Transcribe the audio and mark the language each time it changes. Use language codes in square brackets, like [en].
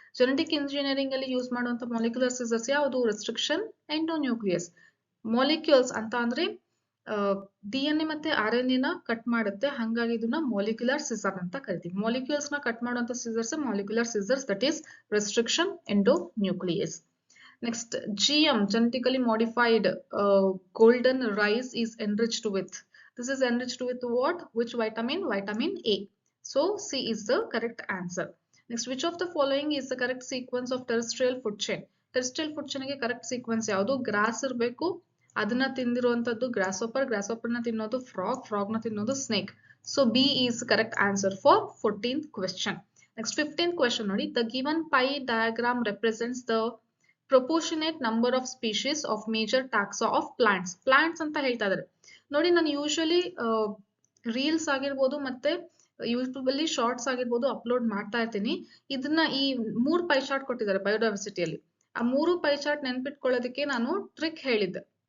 [kn] Genetic engineering ಅಲ್ಲಿ use ಮಾಡುವಂತ molecular scissors ಯಾವುದು? ರೆಸ್ಟ್ರಿಕ್ಷನ್ ಎಂಡೋನ್ಯೂಕ್ಲಿಯಸ್. ಮಾಲಿಕ್ಯೂಲ್ಸ್ ಅಂತ ಅಂದ್ರೆ DNA ಮತ್ತೆ RNA ನ ಕಟ್ ಮಾಡುತ್ತೆ, ಹಾಗಾಗಿ ಇದನ್ನ ಮಾಲಿಕ್ಯುಲರ್ ಸಿಸರ್ ಅಂತ ಕರಿತೀವಿ. ಮಾಲಿಕ್ಯೂಲ್ಸ್ ನ ಕಟ್ ಮಾಡುವಂತ scissors molecular scissors, that is restriction ಎಂಡೋನ್ಯೂಕ್ಲಿಯಸ್. [en] Next, GM, genetically modified golden rice is enriched with. This is enriched with what? Which vitamin? Vitamin A. So C is the correct answer. Next, which of the following is the correct sequence of terrestrial food chain? Terrestrial food chain ಗೆ correct sequence [kn] ಯಾವುದು? Gross ಇರಬೇಕು, ಅದನ್ನ ತಿಂದಿರುವಂತದ್ದು ಗ್ರಾಸ್ಹೋಪರ್, ಗ್ರಾಸ್ಹೋಪರ್ ನ ತಿನ್ನೋದು frog, frog ನ ತಿನ್ನೋದು snake. [en] So B is correct answer for 14th question. Next, 15th question [kn] ನೋಡಿ. [en] The given pie diagram represents the proportionate number of species of major taxa of plants. [kn] Plants ಅಂತ ಹೇಳ್ತಾ ಇದ್ದಾರೆ ನೋಡಿ. ನಾನು ಯೂಶಲಿ ರೀಲ್ಸ್ ಆಗಿರ್ಬೋದು ಮತ್ತೆ ಯೂಟ್ಯೂಬ್ ಅಲ್ಲಿ ಶಾರ್ಟ್ಸ್ ಆಗಿರ್ಬೋದು ಅಪ್ಲೋಡ್ ಮಾಡ್ತಾ ಇರ್ತೀನಿ. ಇದನ್ನ ಈ 3 ಪೈ ಚಾರ್ಟ್ ಕೊಟ್ಟಿದ್ದಾರೆ ಬಯೋಡೈವರ್ಸಿಟಿಯಲ್ಲಿ. ಆ 3 ಪೈ ಚಾರ್ಟ್ ನೆನ್ಪಿಟ್ಕೊಳ್ಳೋದಕ್ಕೆ ನಾನು ಟ್ರಿಕ್ ಹೇಳಿದ್ದೆ.